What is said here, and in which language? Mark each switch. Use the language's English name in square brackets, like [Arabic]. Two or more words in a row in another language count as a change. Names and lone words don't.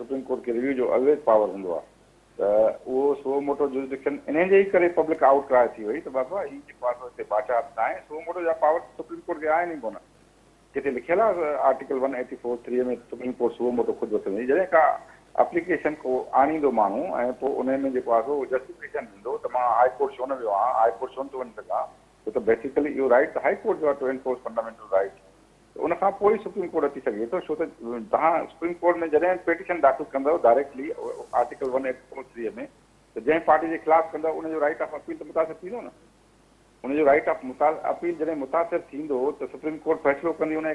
[Sindhi] सुप्रीम कोर्ट खे रिव्यू जो [English] always power [Sindhi] हूंदो आहे त उहो [English] suo moto jurisdiction [Sindhi] इन जे ई करे [English] public outcry [Sindhi] थी वई त बाबा हीउ जेको आहे सो हिते बादशाह न आहे [English] suo moto [Sindhi] जा पावर सुप्रीम कोर्ट खे आहिनि ई कोन किथे लिखियल आहे आर्टिकल 184(3) में सुप्रीम कोर्ट [English] suo moto [Sindhi] ख़ुदि वठंदी जॾहिं का एप्लीकेशन को आणींदो माण्हू ऐं पोइ उन में जेको आहे सो जस्टिफिकेशन ॾींदो त मां हाई कोर्ट छो न वियो आहियां हाई कोर्ट छो न थो वञी सघां छो त बेसिकली इहो राइट हाई कोर्ट जो आहे [English] to enforce fundamental right [Sindhi] उन खां पोइ ई सुप्रीम कोर्ट अची सघे थो छो त तव्हां सुप्रीम कोर्ट में जॾहिं पिटीशन दाख़िल कंदव [English] directly Article 184(3) [Sindhi] में त जंहिं पार्टी जे ख़िलाफ़ कंदव उनजो [English] right of appeal [Sindhi] त मुतासिर थींदो न उनजो [English] right of appeal [Sindhi] जॾहिं मुतासिर थींदो त सुप्रीम कोर्ट फ़ैसिलो कंदी उनजे